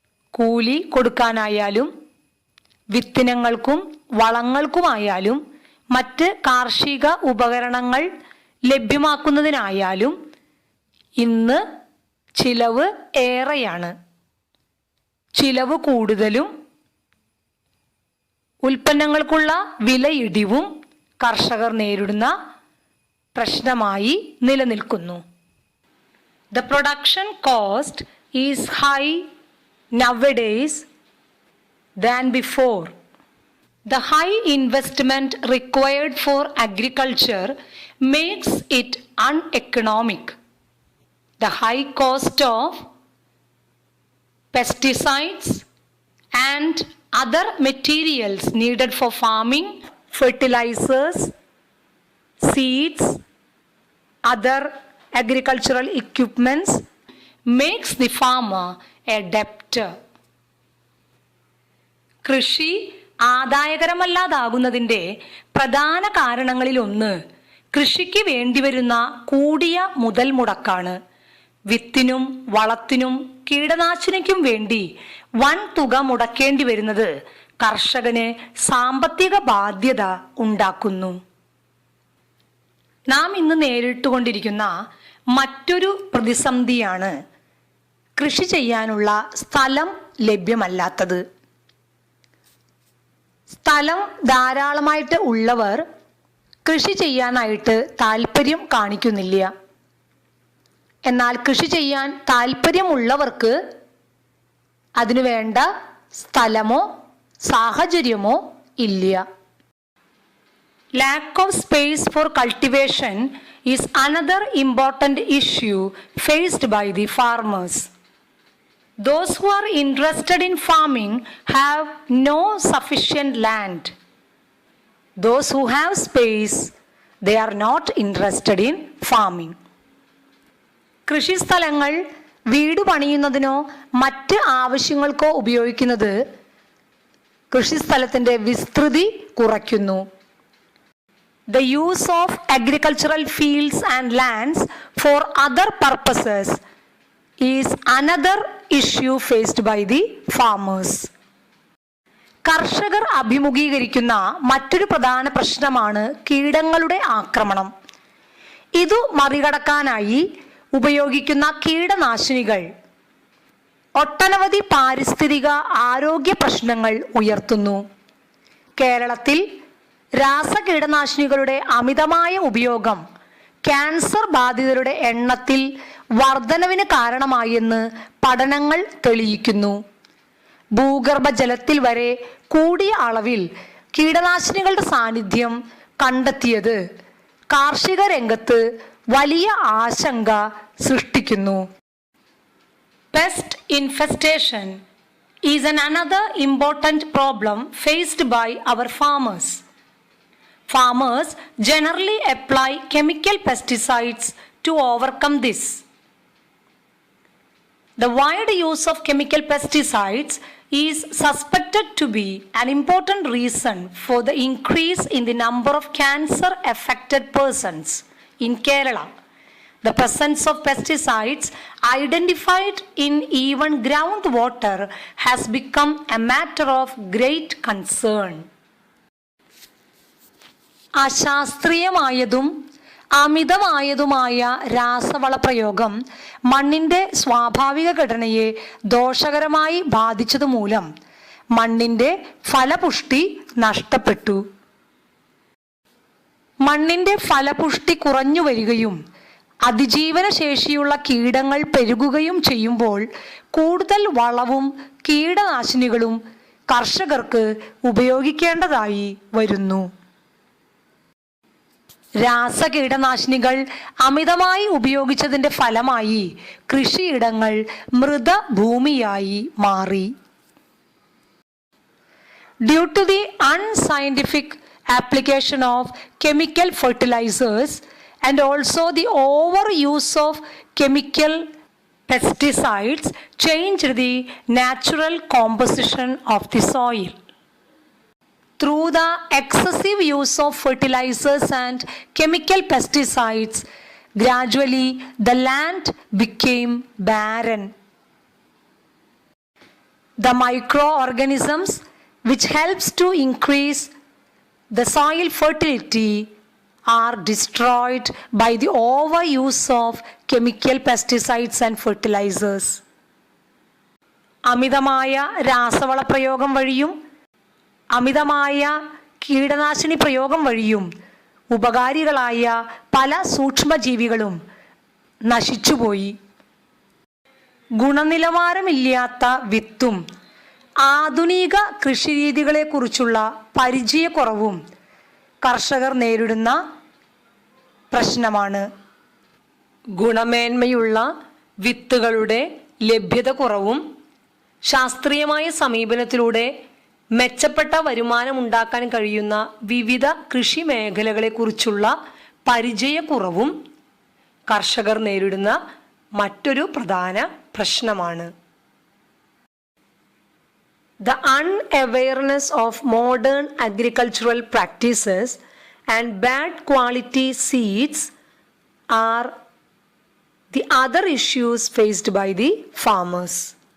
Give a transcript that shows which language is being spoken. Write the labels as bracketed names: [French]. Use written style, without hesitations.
[Malayalam] കൂലി കൊടുക്കാനായാലും വിത്തിനങ്ങൾക്കും വളങ്ങൾക്കുമായാലും മറ്റ് കാർഷിക ഉപകരണങ്ങൾ ലഭ്യമാക്കുന്നതിനായാലും ഇന്ന് ചിലവ് ഏറെയാണ്. ചിലവ് കൂടുതലും ഉൽപ്പന്നങ്ങൾക്കുള്ള വിലയിടിവും കർഷകർ നേരിടുന്ന പ്രശ്നമായി നിലനിൽക്കുന്നു. [English] The production cost is high nowadays than before. The high investment required for agriculture makes it uneconomic. The high cost of pesticides and other materials needed for farming, fertilizers, seeds, other agricultural equipments makes the farmer a debtor. [Malayalam] കൃഷി ആദായകരമല്ലാതാകുന്നതിൻ്റെ പ്രധാന കാരണങ്ങളിലൊന്ന് കൃഷിക്ക് വേണ്ടിവരുന്ന കൂടിയ മുതൽ മുടക്കാണ്. വിത്തിനും വളത്തിനും കീടനാശിനിക്കും വേണ്ടി വൻ തുക മുടക്കേണ്ടി വരുന്നത് കർഷകന് സാമ്പത്തിക ബാധ്യത ഉണ്ടാക്കുന്നു. നാം ഇന്ന് നേരിട്ടുകൊണ്ടിരിക്കുന്ന മറ്റൊരു പ്രതിസന്ധിയാണ് കൃഷി ചെയ്യാനുള്ള സ്ഥലം ലഭ്യമല്ലാത്തത്. സ്ഥലം ധാരാളമായിട്ട് ഉള്ളവർ കൃഷി ചെയ്യാനായിട്ട് താല്പര്യം കാണിക്കുന്നില്ല. എന്നാൽ കൃഷി ചെയ്യാൻ താല്പര്യമുള്ളവർക്ക് അതിനുവേണ്ട സ്ഥലമോ സാഹചര്യമോ ഇല്ല. [English] Lack of space for cultivation is another important issue faced by the farmers. Those who are interested in farming have no sufficient land. Those who have space, they are not interested in farming. [Malayalam] കൃഷിസ്ഥലങ്ങൾ വീട് പണിയുന്നതിനോ മറ്റ് ആവശ്യങ്ങൾക്കോ ഉപയോഗിക്കുന്നത് കൃഷിസ്ഥലത്തിൻ്റെ വിസ്തൃതി കുറയ്ക്കുന്നു. [English] The use of agricultural fields and lands for other purposes is another issue faced by the farmers. [Malayalam] കർഷകർ അഭിമുഖീകരിക്കുന്ന മറ്റൊരു പ്രധാന പ്രശ്നമാണ് കീടങ്ങളുടെ ആക്രമണം. ഇതു മറികടക്കാനായി ഉപയോഗിക്കുന്ന കീടനാശിനികൾ ഒട്ടനവധി പാരിസ്ഥിതിക ആരോഗ്യ പ്രശ്നങ്ങൾ ഉയർത്തുന്നു. കേരളത്തിൽ രാസകീടനാശിനികളുടെ അമിതമായ ഉപയോഗം ക്യാൻസർ ബാധിതരുടെ എണ്ണത്തിൽ വർധനവിന് കാരണമായെന്ന് പഠനങ്ങൾ തെളിയിക്കുന്നു. ഭൂഗർഭജലത്തിൽ വരെ കൂടിയ അളവിൽ കീടനാശിനികളുടെ സാന്നിധ്യം കണ്ടെത്തിയത് കാർഷിക രംഗത്ത് വലിയ ആശങ്ക സൃഷ്ടിക്കുന്നു. [English] Pest infestation is another important problem faced by our farmers. Farmers generally apply chemical pesticides to overcome this. The wide use of chemical pesticides is suspected to be an important reason for the increase in the number of cancer-affected persons in Kerala. The presence of pesticides identified in even groundwater has become a matter of great concern. [Malayalam] അശാസ്ത്രീയമായതും അമിതമായതുമായ രാസവള പ്രയോഗം മണ്ണിൻ്റെ സ്വാഭാവിക ഘടനയെ ദോഷകരമായി ബാധിച്ചതുമൂലം മണ്ണിൻ്റെ ഫലപുഷ്ടി നഷ്ടപ്പെട്ടു. മണ്ണിൻ്റെ ഫലപുഷ്ടി കുറഞ്ഞു വരികയും അതിജീവന ശേഷിയുള്ള കീടങ്ങൾ പെരുകുകയും ചെയ്യുമ്പോൾ കൂടുതൽ വളവും കീടനാശിനികളും കർഷകർക്ക് ഉപയോഗിക്കേണ്ടതായി വരുന്നു. രാസകീടനാശിനികൾ അമിതമായി ഉപയോഗിച്ചതിൻ്റെ ഫലമായി കൃഷിയിടങ്ങൾ മൃതഭൂമിയായി മാറി. [English] Due to the unscientific application of chemical fertilizers and also the overuse of chemical pesticides changed the natural composition of the soil. Through the excessive use of fertilizers and chemical pesticides, gradually the land became barren. The microorganisms which helps to increase the soil fertility are destroyed by the overuse of chemical pesticides and fertilizers. [Malayalam] അമിതമായ രാസവള പ്രയോഗം വഴിയും അമിതമായ കീടനാശിനി പ്രയോഗം വഴിയും ഉപകാരികളായ പല സൂക്ഷ്മജീവികളും നശിച്ചുപോയി. ഗുണനിലവാരമില്ലാത്ത വിത്തും ആധുനിക കൃഷിരീതികളെക്കുറിച്ചുള്ള പരിചയക്കുറവും കർഷകർ നേരിടുന്ന പ്രശ്നമാണ്. ഗുണമേന്മയുള്ള വിത്തുകളുടെ ലഭ്യത കുറവും ശാസ്ത്രീയമായ സമീപനത്തിലൂടെ മെച്ചപ്പെട്ട വരുമാനം ഉണ്ടാക്കാൻ കഴിയുന്ന വിവിധ കൃഷി മേഖലകളെക്കുറിച്ചുള്ള പരിചയക്കുറവും കർഷകർ നേരിടുന്ന മറ്റൊരു പ്രധാന പ്രശ്നമാണ്. [English] The unawareness of modern agricultural practices and bad quality seeds are the other issues faced by the farmers.